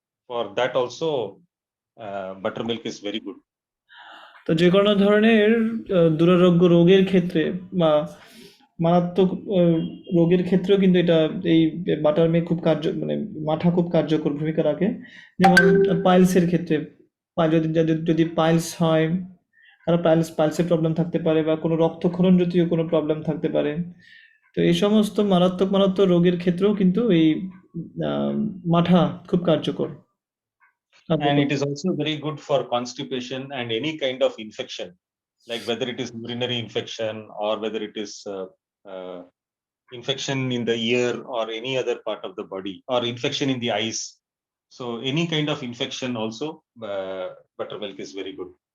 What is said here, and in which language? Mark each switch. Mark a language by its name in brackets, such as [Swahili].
[English] For that also, buttermilk is very good. [Bangla] তো যে কোনো ধরনের দুরারোগ্য রোগের ক্ষেত্রে বা মারাত্মক রোগের ক্ষেত্রেও কিন্তু এই বাটার মিল্ক মানে মাঠা খুব কার্যকর ভূমিকা রাখে। যেমন পাইলসের ক্ষেত্রে, যদি পাইলস হয়, কারো পাইলসের প্রবলেম থাকতে পারে বা কোনো রক্তক্ষরণ জাতীয় কোনো প্রবলেম থাকতে পারে, তো এই সমস্ত মারাত্মক রোগের ক্ষেত্রেও কিন্তু এই মাঠা খুব কার্যকর। [English] And it is also very good for constipation and any kind of infection, like whether it is urinary infection or whether it is infection in the ear or any other part of the body, or infection in the eyes. So any kind of infection also, buttermilk is very good.